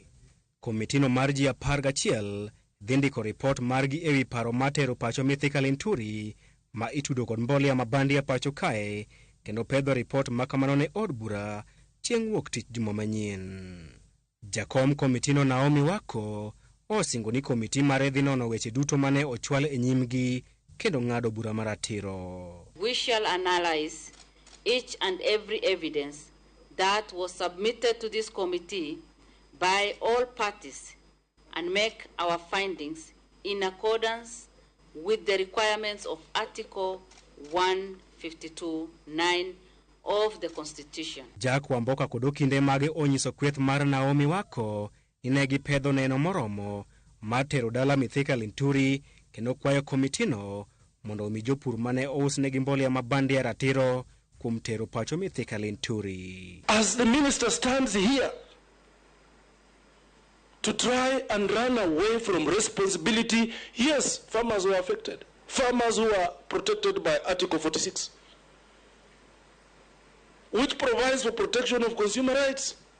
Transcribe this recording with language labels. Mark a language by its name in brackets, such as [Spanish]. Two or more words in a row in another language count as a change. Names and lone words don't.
[Luo (Kenya and Tanzania)] Komiti no mar ji 11 dhi ndiko ripot margi ewi paro matero pacho Mithika Linturi ma itudo kod mbolea mabandia pacho kae kendo pedho ripot makamano ne od bura chieng' wuok tich juma manyien. Jakom komiti no Naomi Wako osingo ni komiti mare dhi nono weche duto mane ochwal e nyimgi kendo ng'ado bura maratiro. [English] We shall analyze each and every evidence that was submitted to this committee by all parties and make our findings in accordance with the requirements of Article 152(9) of the Constitution. [Luo (Kenya and Tanzania)] Jack Wamboka kod kinde mage onyiso kweth mar Naomi Wako ni ne gipedho neno moromo mar tero dala Mithika Linturi kendo kwayo komitino mondo omi jopur mane ousnegi mbolea mabandia ratiro kuom tero pacho Mithika Linturi. [English] As the minister stands here to try and run away from responsibility, yes, farmers were affected. Farmers who are protected by Article 46, which provides for protection of consumer rights.